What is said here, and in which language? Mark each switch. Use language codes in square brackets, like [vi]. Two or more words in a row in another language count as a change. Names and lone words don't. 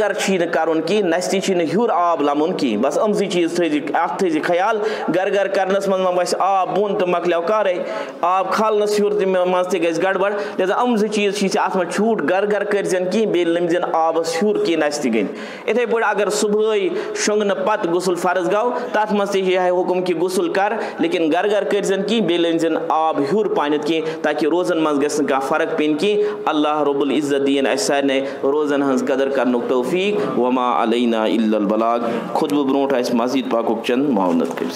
[ks] گرٕ چھُے نہٕ کرُن کینٛہہ نستہِ چھُے نہٕ ہیوٚر آب لمُن کینٛہہ بس أمزٕے چیٖز تھٲیزِ اتھ تھٲیزِ خیال گرٕ گرٕ کرنس منٛز ما وسہِ آب بۄن تہٕ مۄکلیو کارے آب کھالنس ہیوٚر تہِ منٛز تہِ گژھِ گڑبڑ لہذا أمزٕ چیٖز چھِ ژےٚ اتھ منٛز چھوٗٹ گرٕ گرٕ کٔرزٮ۪ن کینٛہہ بیٚیہِ لٔمۍ زٮ۪ن آبس ہیوٚر کینٛہہ نستہِ گٔنۍ یِتھٕے پٲٹھۍ اگر صُبحٲے شۄنٛگنہٕ پتہٕ غسل فرض گوٚو تتھ منٛز تہِ چھِ یِہے حُکم کہِ غسل کر لیکن گرٕ گرٕ کٔرزٮ۪ن کینٛہہ بیٚیہِ لٔمۍ زٮ۪ن آب ہیوٚر پہنتھ کینٛہہ تاکہِ روزن منٛز گژھِ نہٕ کانٛہہ فرق پیٚنۍ کینٛہہ اللہ رب العزت دِیِن اسہِ سارنٕے روزن ہٕنٛز قدر کرنُک توفیٖق [ar] وما علینا الا البلاغ [ks] خطبہٕ برونٛٹھ آسہِ مزیٖد پاکُک چند معاونت کٔرِتھ